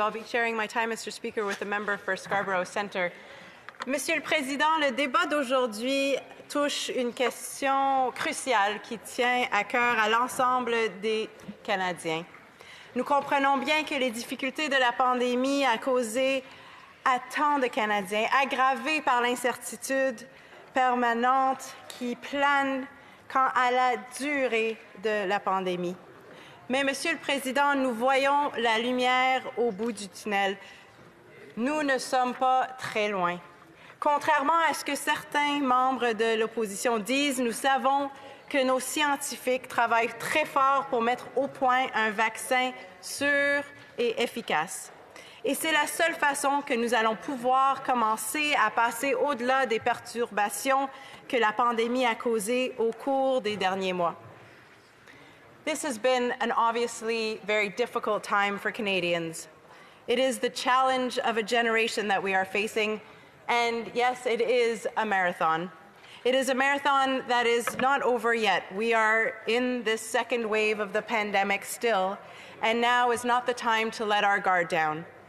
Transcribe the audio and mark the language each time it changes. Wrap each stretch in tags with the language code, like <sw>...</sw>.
<en>I'll be sharing my time, Mr. Speaker, with the member for Scarborough Centre.</en> <fr>Monsieur le Président, le débat d'aujourd'hui touche une question cruciale qui tient à cœur à l'ensemble des Canadiens. Nous comprenons bien que les difficultés de la pandémie ont causé à tant de Canadiens, aggravées par l'incertitude permanente qui plane quant à la durée de la pandémie. Mais, Monsieur le Président, nous voyons la lumière au bout du tunnel. Nous ne sommes pas très loin. Contrairement à ce que certains membres de l'opposition disent, nous savons que nos scientifiques travaillent très fort pour mettre au point un vaccin sûr et efficace. Et c'est la seule façon que nous allons pouvoir commencer à passer au-delà des perturbations que la pandémie a causées au cours des derniers mois.</fr> <en>This has been an obviously very difficult time for Canadians. It is the challenge of a generation that we are facing, and yes, it is a marathon. It is a marathon that is not over yet. We are in this second wave of the pandemic still, and now is not the time to let our guard down.</en>